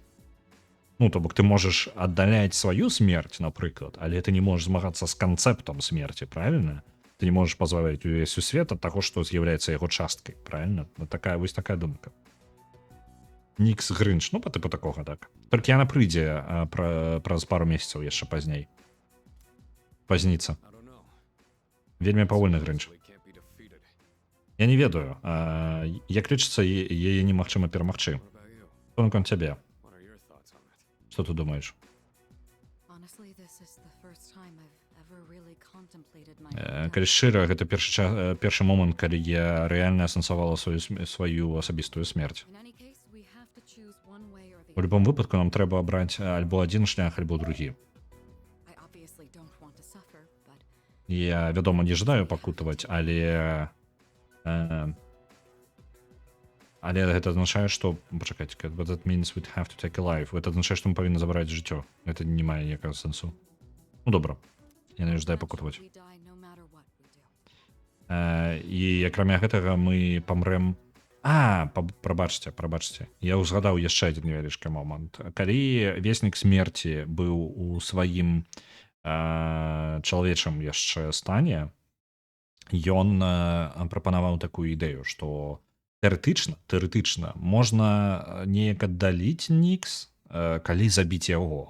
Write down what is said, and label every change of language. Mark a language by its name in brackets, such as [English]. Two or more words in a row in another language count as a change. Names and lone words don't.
[Belarusian] Ну, то бок ты можаш аддаляць сваю смерць, напрыклад, але ты не можаш змагацца з канцэптам смерці, правильно? Ты не можаш пазбавіць увесь сусвет ад таго, што з'яўляецца яго часткай, правильно? Вось такая думка. Нікс Грынч, ну, па тыпу такога, так. Толькі яна прыйдзе праз пару месяцаў яшчэ пазней. Пазніца. [English] I don't know. [Belarusian] Вельмі павольны Грынч. [English] They can't be defeated. [Belarusian] Я не ведаю, як лічыцца, яе немагчыма перамагчы. [English] What about you? [Belarusian] Што наконт цябе? [English] What are your thoughts on it? [Belarusian] Што ты думаеш? [English] Honestly, this is the first time I've ever really contemplated my [Belarusian] Калі шчыра, гэта першы момант, калі я рэальна асэнсавала сваю асабістую смерць. [English] In any case, we have to choose one way or [Belarusian] У [English] the other. [Belarusian] любом выпадку нам трэба абраць альбо адзін шлях, альбо другі. [English] I obviously don't want to suffer, but [Belarusian] Я, вядома, не жадаю пакутаваць, але гэта азначае, што пачакайце, [English] what that means we'd have to take a life. [Belarusian] Гэта азначае, што мы павінны забраць жыццё. Гэта не мае ніякага сэнсу. Ну добра, я не жадаю пакутаваць. [English] we die no matter what we do. [Belarusian] І акрамя гэтага мы памрэм. Прабачце. Я ўзгадаў яшчэ адзін невялічкі момант. Калі веснік смерці быў у сваім чалавечым яшчэ стане, ён прапанаваў такую ідэю, што тэарэтычна можна неяк аддаліць Нікс, калі забіць яго.